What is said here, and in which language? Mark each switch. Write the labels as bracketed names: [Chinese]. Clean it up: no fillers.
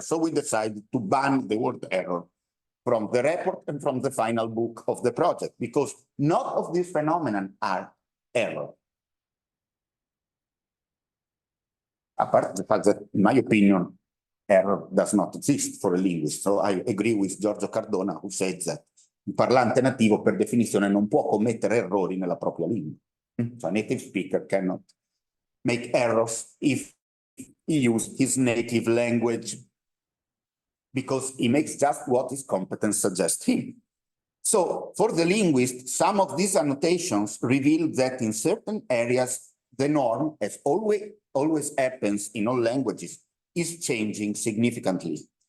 [English] So we decided to ban the word error from the report and from the final book of the project, because none of these phenomena are error. Apart the fact that, in my opinion, error does not exist for a linguist. [Italian] So I agree with Giorgio Cardona, who said that il parlante nativo per definizione non può commettere errori nella propria lingua. [English] So a native speaker cannot make errors if he uses his native language, because he makes just what his competence suggests him. So for the linguist, some of these annotations reveal that in certain areas, the norm, as always happens in all languages, is changing significantly.